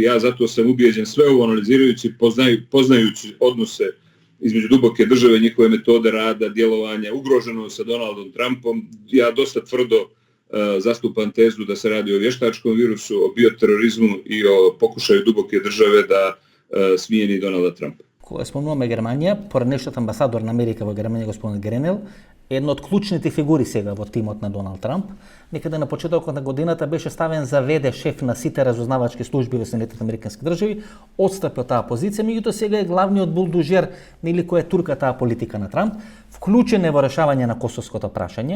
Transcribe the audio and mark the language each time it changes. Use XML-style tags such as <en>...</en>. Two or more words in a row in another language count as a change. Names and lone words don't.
<sr>Ja zato sam ubijeđen sve ovo analizirajući, poznajući odnose između duboke države, njihove metode rada, djelovanja, ugroženo sa Donaldom Trumpom. Ja dosta tvrdo zastupam tezu da se radi o vještačkom virusu, o bioterorizmu i o pokušaju duboke države da smijeni Donalda Trumpa.</sr> <mk>Кога спомнуваме Германија, поранешниот амбасадор на Америка во Германија, господин Гренел, една од клучните фигури сега во тимот на Доналд Трамп, некаде на почетокот на годината беше ставен за ВД шеф на сите разузнавачки служби во Соединетите американски држави, отстапи од таа позиција, меѓутоа сега е главниот булдужер нели кој е турка таа политика на Трамп, вклучен е во решавање на косовското прашање.</mk>